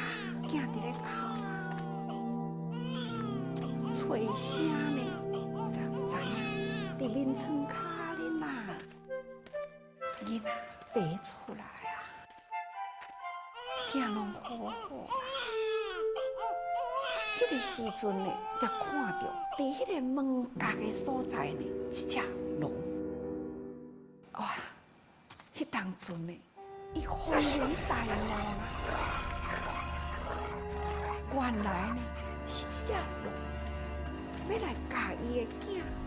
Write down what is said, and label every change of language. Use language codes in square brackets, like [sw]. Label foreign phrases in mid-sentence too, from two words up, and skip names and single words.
[nan] 囝伫咧哭啊，吹声呢，才知影伫眠床骹咧啦，囡仔爬出来啊，囝拢好好啊。迄个时阵呢，才看到伫迄个门角的所在呢，一只龙。哇！迄当阵呢。伊恍然大悟啦，原来呢是这只龙要来咬伊的囝。